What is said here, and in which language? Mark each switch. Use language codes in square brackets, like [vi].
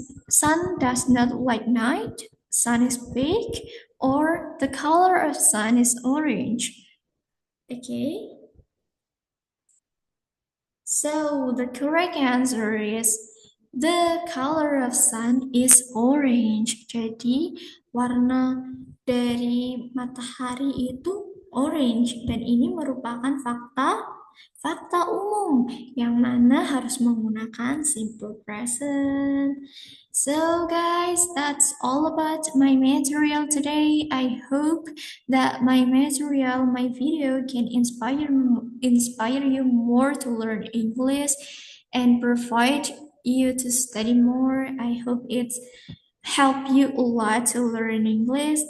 [en] Sun does not like night? Sun is big, or the color of sun is orange? Okay. So the correct answer is the color of sun is orange. [id] Jadi warna dari matahari itu orange dan ini merupakan fakta umum yang mana harus menggunakan simple present. [en] So guys, that's all about my material today. I hope that my material, my video can inspire you more to learn English and provide you to study more. I hope it's help you a lot to learn English.